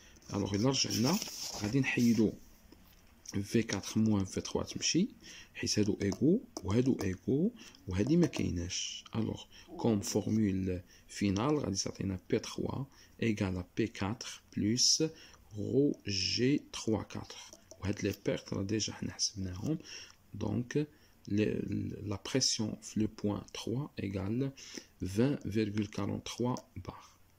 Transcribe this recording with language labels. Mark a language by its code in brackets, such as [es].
[fr] Alors, là, on a V4 moins V3 [ar] تمشي حيت هادو [fr] égaux [ar] وهادو [fr] égaux [ar] وهادي ما كايناش. [fr] Alors, comme formule finale, [ar] غادي تعطينا [fr] P3 égale à P4 plus ρ G34. [ar] وهاد [fr] les pertes [ar] راه ديجا حنا حسبناهم. [fr] Donc, la pression sur le point 3 égale 20,43 bars.